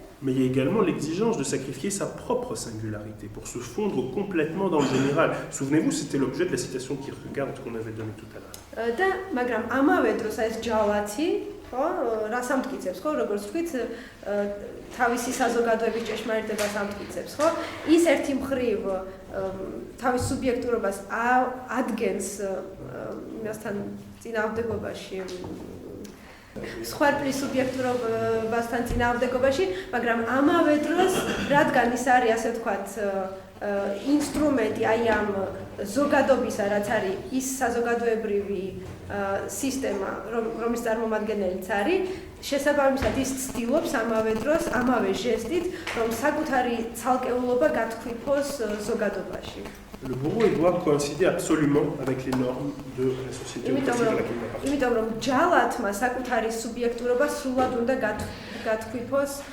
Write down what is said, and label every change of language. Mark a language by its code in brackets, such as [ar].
[fr] Mais il y a également l'exigence de sacrifier sa propre singularité pour se fondre complètement dans le général. Souvenez-vous, c'était l'objet de la citation de Kierkegaard qu'on avait donnée tout à l'heure. [ka] და მაგრამ ამავე დროს ეს ჯალათი, ხო, რას ამტკიცებს, ხო, როგორც ვთქვით, თავისი საზოგადოების ჭეშმარიტებას ამტკიცებს, ხო? ის ერთი მხრივ თავის სუბიექტურობას ადგენს იმასთან წინააღმდეგობაში სხვადასხვა სუბიექტურობასთან წინააღმდეგობაში, მაგრამ ამავე დროს, რადგან ის არის, ასე ვთქვათ, ინსტრუმენტი აი ამ ზოგადობისა, რაც არის ის საზოგადოებრივი სისტემა, რომლის წარმომადგენელიც არის, შესაბამისად ის ცდილობს ამავე დროს, ამავე ჟესტით, რომ საკუთარი ცალკეულობა გათქვიფოს ზოგადობაში. [fr] Le bourreau il doit coïncider absolument avec les normes de la société à laquelle il appartient. [ka] იმიტომ რომ ჯალათმა საკუთარი სუბიექტურობა სრულად უნდა გათქვიფოს